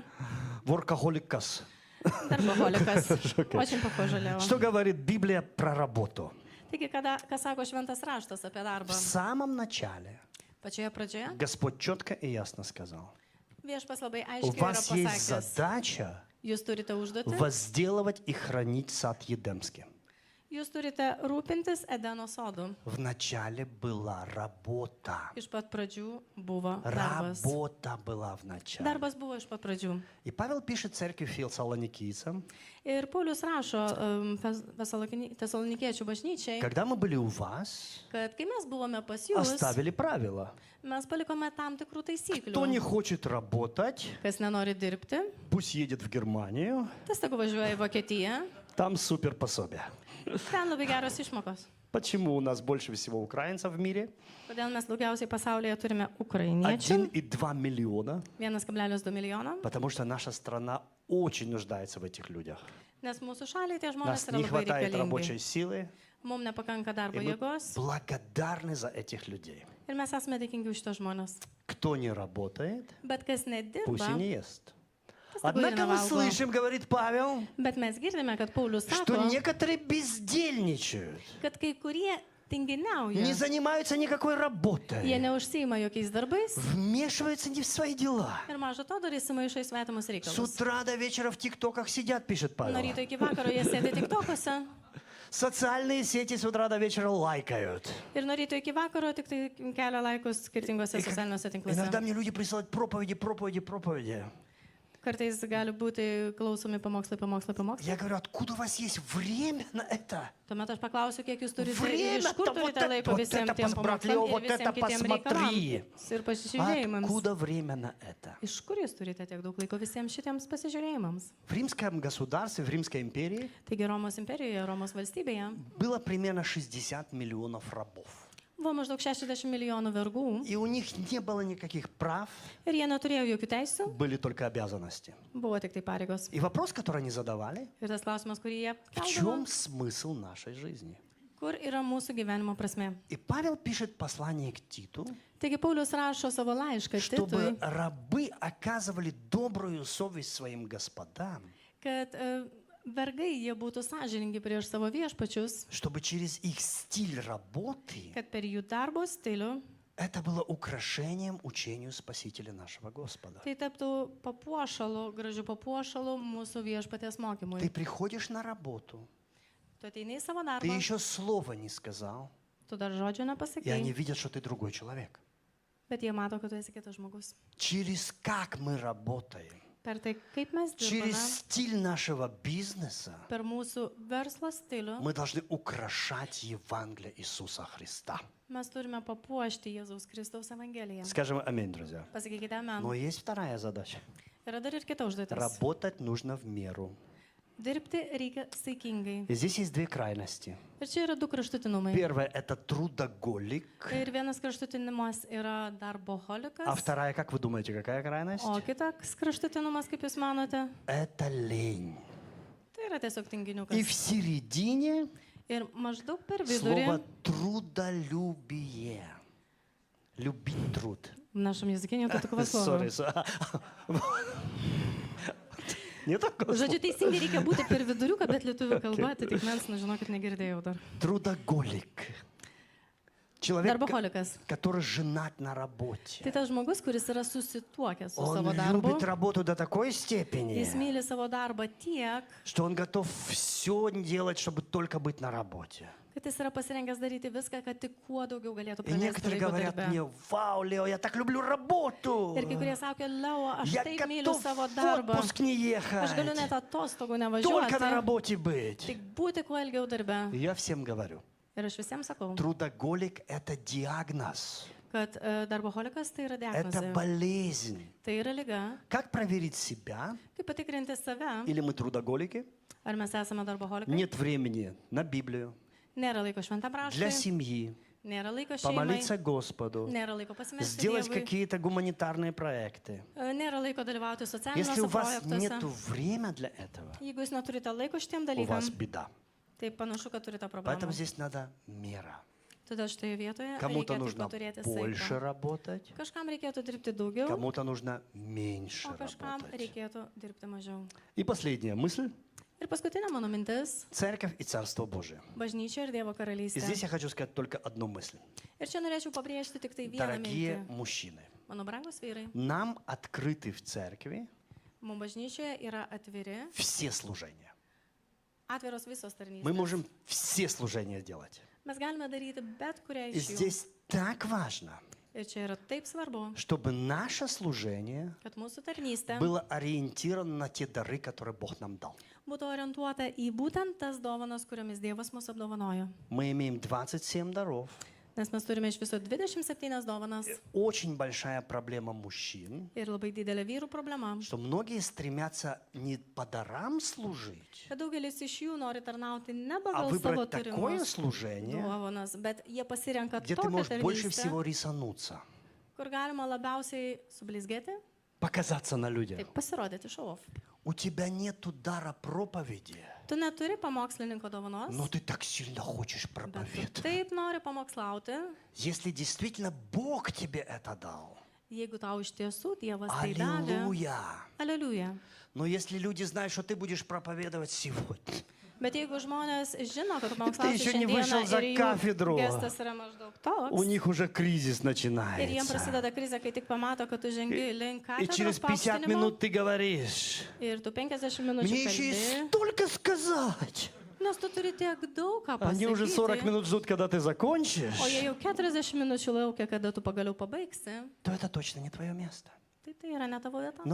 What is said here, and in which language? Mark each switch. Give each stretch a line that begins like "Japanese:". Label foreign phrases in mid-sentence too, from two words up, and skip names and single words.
Russian: Воркохоликас.
Lithuanian: Darboholikas.
Russian: Очень похоже,
Lithuanian: Leo.
Russian: Что говорит Библия про работу?
Lithuanian: Taigi, ką sako šventas raštas apie darbą?
Russian: В самом начале
Lithuanian: Pačioje pradžioje
Russian: Господь четко и ясно сказал:
Lithuanian: viešpas labai
Russian: у
Lithuanian: aiškiai yra
Russian: вас есть
Lithuanian: pasakęs,
Russian: задача
Lithuanian: jūs turite užduotį,
Russian: возделывать и хранить сад Едемский.
Lithuanian: jūs turite rūpintis Edeno sodu.
Russian: Вначале была работа.
Lithuanian: Iš pat pradžių buvo darbas.
Russian: Работа была в начале.
Lithuanian: Darbas buvo iš pat pradžių.
Russian: И Павел пишет церкви Фессалоникийцам:
Lithuanian: Ir Paulius rašo Tesalonikiečių bažnyčiai,
Russian: когда мы были у вас,
Lithuanian: kad kai mes buvome pas jūs,
Russian: оставили правила.
Lithuanian: mes palikome tam tikrų taisyklių.
Russian: Кто не хочет работать,
Lithuanian: Kas nenori dirbti,
Russian: пусть едет в Германию,
Lithuanian: tas tegu važiuoja į Vokietiją.
Russian: там супер пособие.
Lithuanian: Ten labai geros išmokos.
Russian: Почему у нас больше всего украинцев в мире?
Lithuanian: Kodėl mes daugiausiai pasaulyje turime ukrainiečių?
Russian: 1,2 миллиона.
Lithuanian: 1,2 milijono.
Russian: Потому что наша страна очень нуждается в этих людях.
Lithuanian: Nes mūsų šaliai tie žmonės
Russian: Нас
Lithuanian: yra
Russian: не
Lithuanian: labai
Russian: хватает рабочей
Lithuanian: reikalingi.
Russian: силы.
Lithuanian: Mums nepakanka darbo
Russian: И мы
Lithuanian: jėgos
Russian: благодарны за этих людей.
Lithuanian: ir mes esame dėkingi už tos žmonės.
Russian: Кто не работает,
Lithuanian: Bet kas
Russian: пусть и
Lithuanian: nedirba,
Russian: не ест.
Lithuanian: tas tegu ir
Russian: Однако мы
Lithuanian: nevalgo.
Russian: слышим, говорит Павел,
Lithuanian: Bet mes girdime, kad Paulius
Russian: что
Lithuanian: sako,
Russian: некоторые бездельничают,
Lithuanian: kad kai kurie
Russian: не
Lithuanian: tinginiauja.
Russian: занимаются никакой
Lithuanian: Jie
Russian: работой,
Lithuanian: neužsiima jokiais darbais
Russian: вмешиваются не в свои дела.
Lithuanian: ir mažo to dar įsimaišo į svetimus
Russian: С
Lithuanian: reikalus.
Russian: утра до вечера в ТикТоках сидят, пишет
Lithuanian: Nuo
Russian: Павел.
Lithuanian: ryto iki vakaro jie sėdi tik tokuose
Russian: Социальные сети с утра до вечера лайкают.
Lithuanian: ir nuo ryto iki vakaro tik tai kelia laikus skirtingose socialiniuose tinkluose.
Russian: Иногда мне люди присылают проповеди.
Lithuanian: Kartais gali būti klausomi pamokslai.
Russian: Я говорю, откуда у вас есть время на это?
Lithuanian: Tuomet aš paklausiu, kiek jūs turite ir
Russian: Время,
Lithuanian: iš kur
Russian: то вот
Lithuanian: turite
Russian: это,
Lithuanian: laiko
Russian: вот
Lithuanian: visiems
Russian: это,
Lithuanian: tiem
Russian: брат Лео,
Lithuanian: pamokslams
Russian: вот
Lithuanian: ir
Russian: это
Lithuanian: visiems kitiem
Russian: посмотри.
Lithuanian: reikalams ir pasižiūrėjimams.
Russian: Откуда время на это?
Lithuanian: Iš kur jūs turite tiek daug laiko visiems šitiems pasižiūrėjimams?
Russian: В римском государстве, в Римской империи
Lithuanian: Taigi Romos imperijoje, Romos valstybėje
Russian: было примерно 60 миллионов рабов.
Lithuanian: buvo maždaug 60 milijonų vergų
Russian: И у них не было никаких прав,
Lithuanian: ir jie neturėjo jokių teisų,
Russian: были только обязанности.
Lithuanian: buvo tik tai pareigos.
Russian: И вопрос, который они задавали,
Lithuanian: Ir tas klausimas, kurį jie
Russian: в
Lithuanian: keldavo,
Russian: чем смысл нашей жизни?
Lithuanian: Kur yra mūsų gyvenimo prasme?
Russian: И Павел пишет послание к Титу,
Lithuanian: Taigi Paulius rašo savo laišką
Russian: чтобы
Lithuanian: Titui,
Russian: рабы оказывали добрую совесть своим господам,
Lithuanian: kad vergai jie būtų sąžiningi prieš savo viešpačius,
Russian: чтобы через их стиль работы
Lithuanian: kad per jų darbo stilių
Russian: это было украшением учению Спасителя нашего Господа.
Lithuanian: tai taptų papuošalu, gražiu papuošalu mūsų viešpaties
Russian: Ты
Lithuanian: mokymui.
Russian: приходишь на работу,
Lithuanian: Tu ateini į savo
Russian: ты
Lithuanian: darbą,
Russian: еще слова не сказал,
Lithuanian: tu dar žodžio
Russian: и они
Lithuanian: nepasakai,
Russian: видят, что ты другой человек.
Lithuanian: bet jie mato, kad tu esi kitas žmogus.
Russian: Через как мы работаем,
Lithuanian: Per tai, kaip mes
Russian: через
Lithuanian: dirbame,
Russian: стиль нашего бизнеса,
Lithuanian: per mūsų verslo stilių,
Russian: мы должны украшать Евангелие Иисуса Христа.
Lithuanian: mes turime papuošti Jėzaus Kristaus Evangeliją.
Russian: Скажем аминь, друзья.
Lithuanian: Pasakykite amen.
Russian: Но есть вторая задача.
Lithuanian: Yra dar ir kita užduotis.
Russian: Работать нужно в меру.
Lithuanian: Dirbti reikia saikingai.
Russian: И здесь есть две крайности.
Lithuanian: Ir čia yra du kraštutinumai.
Russian: Первое – это трудоголик.
Lithuanian: Ir vienas kraštutinumas yra
Russian: А
Lithuanian: darboholikas,
Russian: вторая, как вы думаете, какая крайность?
Lithuanian: o kitas kraštutinumas, kaip jūs manote,
Russian: Это лень.
Lithuanian: tai yra tiesiog
Russian: И
Lithuanian: tinginiukas.
Russian: в середине
Lithuanian: Ir maždaug per vidurį,
Russian: слово трудолюбие. Любить труд. в нашем языке нету такого Sorry, слова. Не такое слово.
Lithuanian: Žodžiu, teisingai reikia būti per viduriuką, bet lietuvių kalba, tai tik mes, žinokit, negirdėjau dar.
Russian: Трудоголик. Человек,
Lithuanian: Darboholikas.
Russian: который женат на работе.
Lithuanian: Tai tas žmogus, kuris yra susituokęs su
Russian: Он
Lithuanian: savo darbu.
Russian: любит работу до такой степени,
Lithuanian: Jis myli savo darbą tiek,
Russian: что он готов все делать, чтобы только быть на работе.
Lithuanian: kad jis yra pasirengęs daryti viską, kad tik kuo daugiau galėtų
Russian: И
Lithuanian: praleisti
Russian: некоторые
Lithuanian: laiko
Russian: говорят
Lithuanian: darbe.
Russian: мне: вау, Лео, я так люблю работу.
Lithuanian: Ir kai kurie sako, Leo, aš
Russian: Я
Lithuanian: taip myliu
Russian: готов
Lithuanian: savo
Russian: в
Lithuanian: darbą.
Russian: отпуск не
Lithuanian: Aš galiu net
Russian: ехать,
Lithuanian: atostogų
Russian: только на
Lithuanian: nevažiuoti,
Russian: работе быть.
Lithuanian: tik būti kuo ilgiau darbe.
Russian: И я всем говорю,
Lithuanian: Ir aš visiems sakau,
Russian: трудоголик – это диагноз,
Lithuanian: kad darboholikas tai yra
Russian: это
Lithuanian: diagnozė,
Russian: болезнь.
Lithuanian: tai yra liga.
Russian: Как проверить себя?
Lithuanian: Kaip patikrinti save,
Russian: Или мы трудоголики?
Lithuanian: ar mes esame darboholikai?
Russian: Нет времени на Библию,
Lithuanian: Nėra laiko šventam
Russian: для
Lithuanian: raštui,
Russian: семьи,
Lithuanian: nėra laiko šeimai,
Russian: помолиться Господу,
Lithuanian: nėra laiko pasimelsti
Russian: сделать
Lithuanian: Dievui,
Russian: какие-то гуманитарные проекты.
Lithuanian: nėra laiko dalyvauti
Russian: Если у
Lithuanian: socialiniuose
Russian: вас нет
Lithuanian: projektuose.
Russian: времени для этого,
Lithuanian: Jeigu jūs neturite laiko šitiem
Russian: у вас
Lithuanian: dalykam,
Russian: беда.
Lithuanian: tai panašu, kad turite
Russian: Поэтому
Lithuanian: problemą.
Russian: здесь надо мера.
Lithuanian: Todėl šitoje vietoje
Russian: Кому-то
Lithuanian: reikėtų
Russian: нужно
Lithuanian: turėti
Russian: больше
Lithuanian: saiko.
Russian: работать,
Lithuanian: Kažkam reikėtų dirbti daugiau,
Russian: кому-то нужно меньше
Lithuanian: o kažkam
Russian: работать.
Lithuanian: reikėtų dirbti mažiau.
Russian: И последняя мысль
Lithuanian: Ir paskutinė mano mintis –
Russian: Церковь и Царство Божие. -
Lithuanian: bažnyčia ir Dievo
Russian: И
Lithuanian: karalystė.
Russian: здесь я хочу сказать только одну мысль.
Lithuanian: Ir čia norėčiau pabrėžti tik tai vieną
Russian: Дорогие
Lithuanian: mintį.
Russian: мужчины,
Lithuanian: Mano brangus vyrai,
Russian: нам открыты в церкви
Lithuanian: mums bažnyčioje yra atviri,
Russian: все служения.
Lithuanian: atviros visos
Russian: Мы
Lithuanian: tarnystės.
Russian: можем все служения делать.
Lithuanian: Mes galime daryti bet kurią
Russian: И
Lithuanian: iš jų.
Russian: здесь так важно,
Lithuanian: Ir čia yra taip svarbu,
Russian: чтобы наше служение
Lithuanian: kad mūsų tarnystė
Russian: было ориентировано на те дары, которые Бог нам дал.
Lithuanian: būtų orientuota į būtent tas dovanas, kuriomis Dievas mus apdovanojo.
Russian: Мы имеем 27 даров.
Lithuanian: Nes mes turime iš viso 27 dovanas
Russian: Очень большая проблема мужчин,
Lithuanian: ir labai didelė vyrų problema.
Russian: что многие стремятся не по дарам служить,
Lithuanian: Kad daugelis iš jų nori tarnauti ne
Russian: а
Lithuanian: pagal savo
Russian: выбрать такое
Lithuanian: turimus
Russian: служение,
Lithuanian: dovanas, bet jie pasirenka
Russian: где ты
Lithuanian: tokią
Russian: можешь больше
Lithuanian: tarnystę,
Russian: всего рисануться,
Lithuanian: kur galima labiausiai sublizgėti,
Russian: показаться на людях.
Lithuanian: taip pasirodyti šov.
Russian: У тебя нету дара проповеди,
Lithuanian: Tu neturi pamokslininko dovanos,
Russian: но ты так сильно хочешь
Lithuanian: bet tu
Russian: проповедовать.
Lithuanian: taip nori pamokslauti,
Russian: Если действительно Бог тебе это дал,
Lithuanian: jeigu tau iš tiesų Dievas tai davė.
Russian: аллилуйя.
Lithuanian: Aleliuja.
Russian: Но если люди знают, что ты будешь проповедовать сегодня,
Lithuanian: Bet jeigu žmonės žino, kad
Russian: Ты
Lithuanian: pamokslausi
Russian: еще не вышел
Lithuanian: šiandieną
Russian: за
Lithuanian: ir jų
Russian: кафедру.
Lithuanian: gestas yra maždaug
Russian: у
Lithuanian: toks,
Russian: них уже кризис
Lithuanian: ir jiems
Russian: начинается.
Lithuanian: prasideda krizė, kai tik pamato, kad tu žengi link
Russian: И через
Lithuanian: katedros
Russian: 50
Lithuanian: paaukštinimo
Russian: минут ты говоришь:
Lithuanian: ir tu 50
Russian: мне
Lithuanian: minučių
Russian: еще есть
Lithuanian: kalbi,
Russian: столько сказать.
Lithuanian: nes tu turi tiek daug ką
Russian: Они уже 40
Lithuanian: pasakyti.
Russian: минут ждут, когда ты закончишь.
Lithuanian: O jie jau 40 minučių laukia, kada tu pagaliau pabaigsi,
Russian: То это точно не твое место.
Lithuanian: tai yra ne tavo vieta.